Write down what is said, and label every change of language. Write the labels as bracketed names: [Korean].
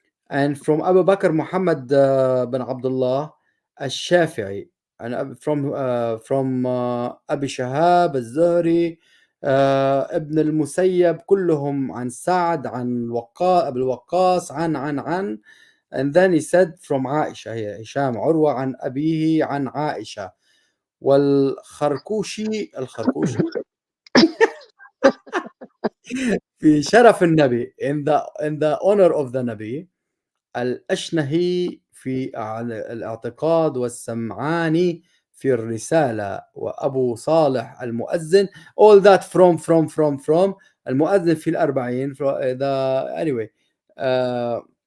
[English] And from Abu Bakr Muhammad bin Abdullah al-Shafi'i, and from Abi Shahab al-Zuhri, [Arabic] ابن المسيب, كلهم عن سعد عن أبي الوقاص عن. [English] And then he said from Aisha here, [Arabic] هشام عروة عن أبيه عن عائشة. الخركوشي في شرف النبي, [English] in the honor of the Nabi. [Arabic] الأشنهي في الاعتقاد, والسمعاني في الرسالة, وأبو صالح المؤذن. [English] All that from [Arabic] المؤذن في الأربعين. [English] Anyway, uh,